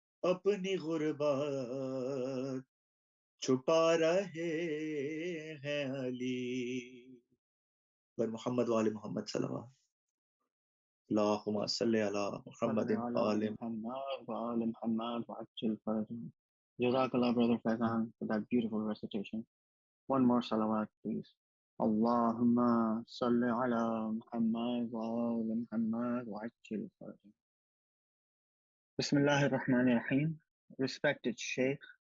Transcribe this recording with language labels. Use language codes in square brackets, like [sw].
[ur] اپنی غربت چھپا رہے ہیں علی، پر [ar] محمد وآل محمد صلوات اللہم صلی علی محمد صلی علی آل محمد وآل محمد وعجل فرجهم. [en] Jazakallah, brother Faizan, for that beautiful recitation. One more salawat, please. [ar] Allahumma salli ala Muhammad وآل محمد وعجل فرجهم. Bismillahir Rahmanir Rahim. [en] Respected Shaykh,